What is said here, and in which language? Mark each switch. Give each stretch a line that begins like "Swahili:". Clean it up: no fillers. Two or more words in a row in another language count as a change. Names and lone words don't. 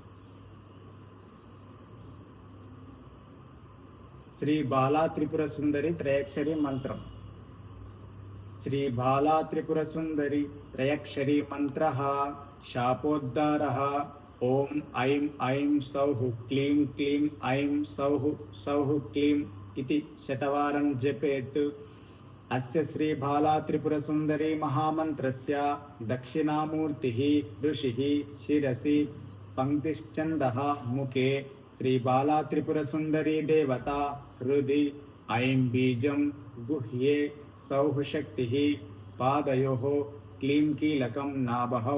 Telugu: శ్రీ బాలా త్రిపుర సుందరి త్రయాక్షరి మంత్రం. శ్రీ బాలా త్రిపుర సుందరి త్రయాక్షరి మంత్ర శాపోద్ధార.
Sanskrit: ఓం ఐం ఐం సౌః క్లీం క్లీం ఐం సౌః సౌః క్లీం इति शतवारं जपेत्. अस्य श्री बाला त्रिपुर सुंदरी महामंत्रस्य दक्षिणामूर्तिः ऋषिः शिरसि पंक्तिश्चन्दः मुखे. श्री बाला त्रिपुर सुंदरी देवता हृदि ऐं बीजं गुह्ये सौः शक्तिः पादयोः क्लीं कीलकं नाभौ.